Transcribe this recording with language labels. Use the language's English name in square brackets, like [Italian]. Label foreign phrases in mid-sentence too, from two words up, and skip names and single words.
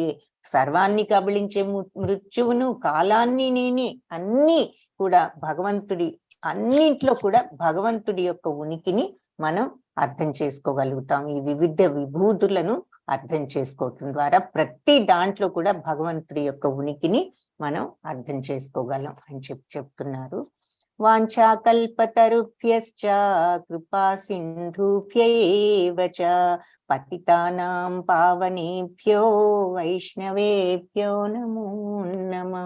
[Telugu] సర్వాన్ని కబళించే మృత్యువును, కాలాన్ని నేనే, అన్ని కూడా భగవంతుడి, అన్నింట్లో కూడా భగవంతుడి యొక్క ఉనికిని మనం అర్థం చేసుకోగలుగుతాం. ఈ వివిధ విభూతులను అర్థం చేసుకోవటం ద్వారా ప్రతి దాంట్లో కూడా భగవంతుడి యొక్క ఉనికిని మనం అర్థం చేసుకోగలం అని చెప్తున్నారు. [Sanskrit] వాంఛాకల్పతరుభ్యశ్చ కృపా సింధుభ్యేవ చ పతితానాం పావనేభ్యో వైష్ణవేభ్యో నమో నమః.